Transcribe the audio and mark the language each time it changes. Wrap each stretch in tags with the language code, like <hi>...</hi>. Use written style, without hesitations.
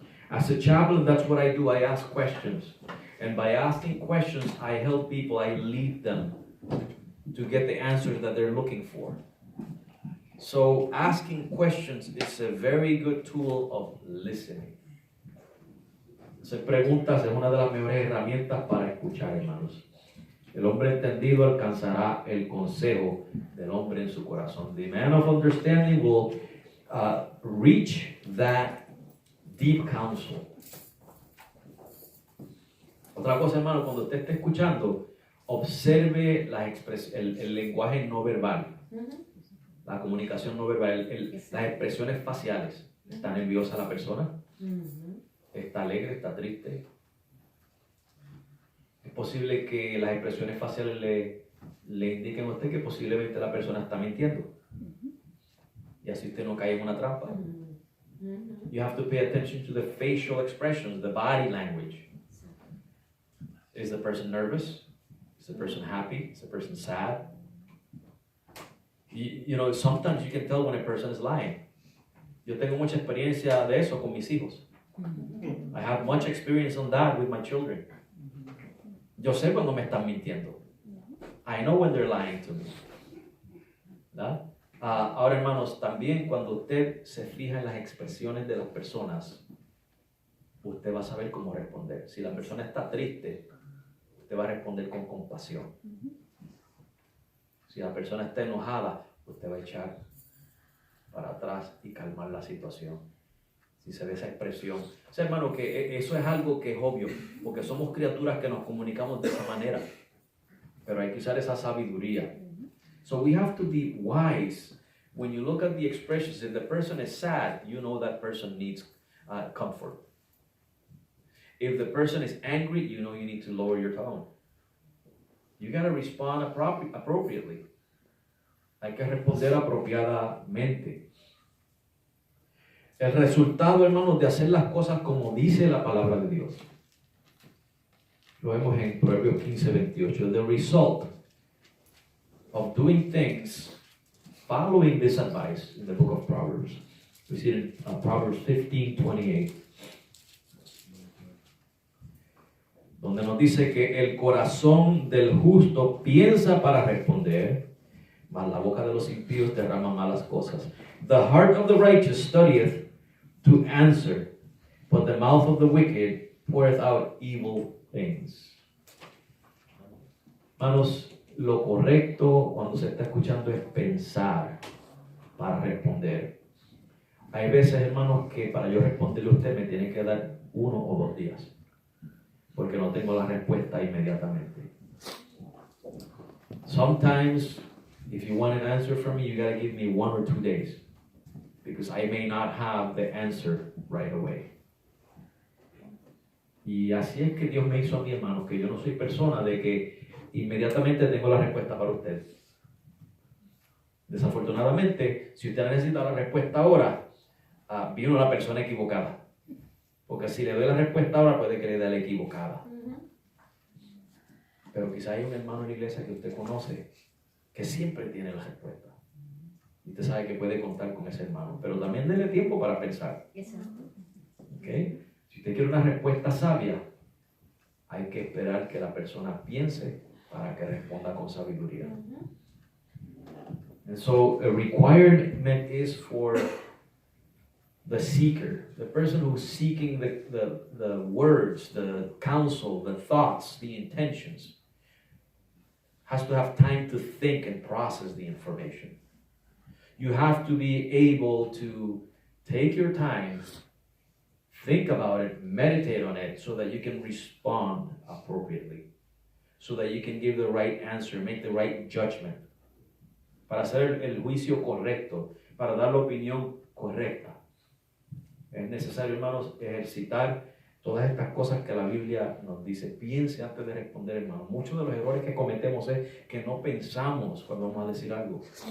<en>As a chaplain, that's what I do. I ask questions. And by asking questions, I help people. I lead them to get the answers that they're looking for. So asking questions is a very good tool of listening.</en> <es>Hacer preguntas es una de las mejores herramientas para escuchar, hermanos. El hombre entendido alcanzará el consejo del hombre en su corazón.</es> <en>The man of understanding will reach that deep counsel.</en> <es>Otra cosa, hermano, cuando usted esté escuchando, observe el lenguaje no verbal, la comunicación no verbal, las expresiones faciales. ¿Está nerviosa la persona? ¿Está alegre? ¿Está triste? Es posible que las expresiones faciales le indiquen a usted que posiblemente la persona está mintiendo. Y así usted no cae en una trampa.</es> <en>You have to pay attention to the facial expressions, the body language. Is the person nervous? Is the person happy? Is the person sad? You know, sometimes you can tell when a person is lying.</en> <es>Yo tengo mucha experiencia de eso con mis hijos.</es> <en>I have much experience on that with my children.</en> <es>Yo sé cuando me están mintiendo.</es> <en>I know when they're lying to me.</en> <es>¿Verdad? Ahora, hermanos, también cuando usted se fija en las expresiones de las personas, usted va a saber cómo responder. Si la persona está triste, usted va a responder con compasión. Si la persona está enojada, usted va a echar para atrás y calmar la situación. Si se ve esa expresión. O sea, hermano, que eso es algo que es obvio, porque somos criaturas que nos comunicamos de esa manera. Pero hay que usar esa sabiduría.</es> <en>So we have to be wise. When you look at the expressions, if the person is sad, you know that person needs comfort. If the person is angry, you know you need to lower your tone. You got to respond appropriately.</en> <es>Hay que responder apropiadamente. El resultado, hermanos, de hacer las cosas como dice la palabra de Dios. Lo vemos en Proverbios 15:28.</es> <en>The result of doing things, following this advice in the book of Proverbs. We see it in Proverbs 15:28.</en> <es>Donde nos dice que el corazón del justo piensa para responder, mas la boca de los impíos derrama malas cosas.</es> <en>The heart of the righteous studieth to answer, but the mouth of the wicked poureth out evil things.</en> <es>Hermanos, lo correcto cuando se está escuchando es pensar para responder. Hay veces, hermanos, que para yo responderle a usted me tiene que dar 1 o 2 días, porque no tengo la respuesta inmediatamente.</es> <en>Sometimes, if you want an answer from me, you got to give me 1 or 2 days, because I may not have the answer right away.</en> <es>Y así es que Dios me hizo a mi hermano, que yo no soy persona de que inmediatamente tengo la respuesta para usted. Desafortunadamente, si usted necesita la respuesta ahora, vino la persona equivocada. Porque si le doy la respuesta ahora, puede que le dé la equivocada. Pero quizá hay un hermano en la iglesia que usted conoce que siempre tiene la respuesta. Y usted sabe que puede contar con ese hermano. Pero también déle tiempo para pensar. Exacto. ¿Okay? Si usted quiere una respuesta sabia, hay que esperar que la persona piense para que responda con sabiduría.</es> <en>And so a requirement is for the seeker, the person who's seeking the words, the counsel, the thoughts, the intentions, has to have time to think and process the information. You have to be able to take your time, think about it, meditate on it, so that you can respond appropriately, so that you can give the right answer, make the right judgment,</en> <es>para hacer el juicio correcto, para dar la opinión correcta. Es necesario, hermanos, ejercitar todas estas cosas que la Biblia nos dice. Piense antes de responder, hermanos. Muchos de los errores que cometemos es que no pensamos cuando vamos a decir algo.</es>